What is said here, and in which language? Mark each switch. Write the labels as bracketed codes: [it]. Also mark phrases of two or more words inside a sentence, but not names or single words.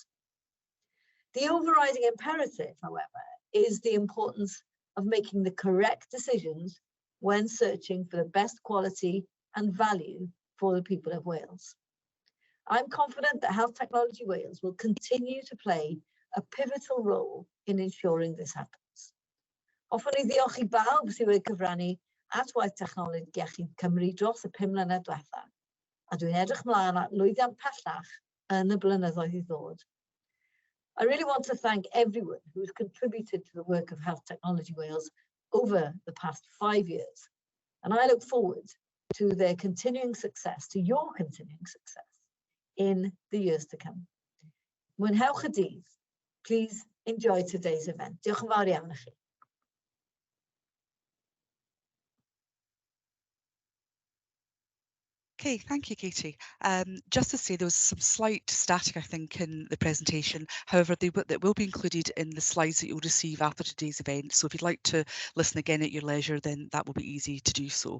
[en] The overriding imperative, however, is the importance of making the correct decisions when searching for the best quality and value for the people of Wales. I'm confident that HealthTechnology Wales will continue to play a pivotal role in ensuring this happens. [cy] Hoffwn I ddiolch I bawb sydd wedi cyfrannu at waith technoleg iechyd Cymru dros y 5 mlynedd diwetha, a dwi'n edrych mlaen at lwyddiant pellach yn y blynyddoedd I ddod. [en] I really want to thank everyone who has contributed to the work of HealthTechnology Wales over the past 5 years, and I look forward to their continuing success, to your continuing success in the years to come. [cy] Mwynhewch y dydd. [en] Please enjoy today's event. [cy] Diolch yn fawr iawn I chi. [en] Okay, thank you, Katie. Just to say, there was some slight static, I think, in the presentation. However, that will be included in the slides that you'll receive after today's event. So if you'd like to listen again at your leisure, then that will be easy to do so.